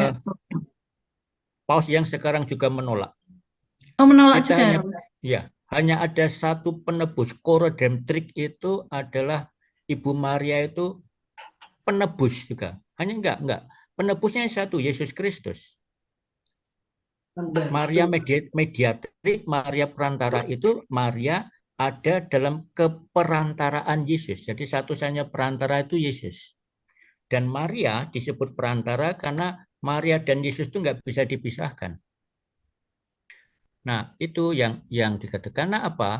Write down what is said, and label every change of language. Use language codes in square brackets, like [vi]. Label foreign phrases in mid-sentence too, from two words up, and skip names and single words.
[id] Paus yang sekarang juga menolak. Oh, menolak Kita juga. hanya ada satu penebus, Coro-Redemptrix itu adalah Ibu Maria itu penebus juga. Hanya enggak. Penebusnya satu, Yesus Kristus. Maria mediatrix, Maria perantara itu Maria ada dalam keperantaraan Yesus. Jadi satu-satunya perantara itu Yesus. Dan Maria disebut perantara karena Maria dan Yesus itu nggak bisa dipisahkan. Nah, itu yang dikatakan. Karena apa?